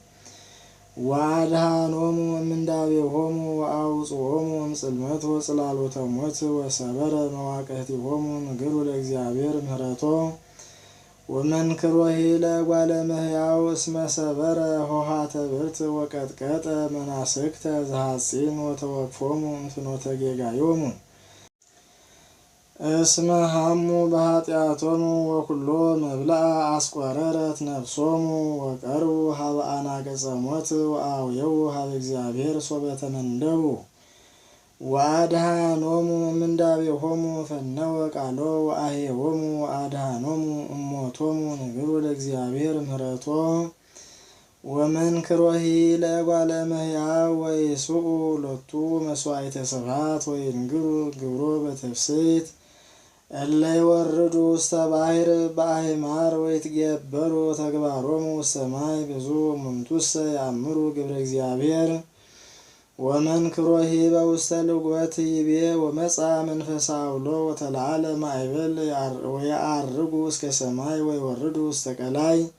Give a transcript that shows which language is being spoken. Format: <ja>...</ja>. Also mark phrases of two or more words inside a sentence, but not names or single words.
<gez>ወአድኀኖሙ እምንዳቤሆሙ ወአውጽኦሙ እምጽልመት ወጽላሎተ ሞት ወሰበረ መዋቅህቲሆሙ ንግሩ ለእግዚአብሔር ምሕረቶ ወመንክሮሂ ለእጓለ እመሕያው እስመ ሰበረ ሆሃተ ብርት ወቀጥቀጠ መናስክተ ዘሐጺን ወተወክፎሙ እምፍኖተ ጌጋዮሙ እስመ ሀሙ በኃጢአቶሙ ወኩሎ መብልዐ አስቆረረት ነፍሶሙ ወቀርቡ ሀበ አናቅጸ ሞት ወአውየው ሀበ እግዚአብሔር ሶበ ተመንደቡ ወአድኀኖሙ እምንዳቤሆሙ ፈነወ ቃሎ ወአሄዎሙ ወአድኀኖሙ እሞቶሙ ንግሩ ለእግዚአብሔር ምሕረቶ ወመንክሮሂ ለእጓለ እመሕያው ወይስኡ ሎቱ መስዋዕተ ስብሐት ወይንግሩ ግብሮ በትፍስሕት እለ ይወርዱ ውስተ ባሕር በአሕማር ወይትጌበሩ ተግባሮሙ ውስተ ማይ ብዙ እሙንቱሰ ያእምሩ ግብረ እግዚአብሔር ወመንክሮሂ በውስተ ልጎት ይቤ ወመጽአ መንፈሰ አውሎ ወተለዓለ ማዕበል ወየዐርጉ እስከ ሰማይ ወይወርዱ ውስተ ቀላይ</gez>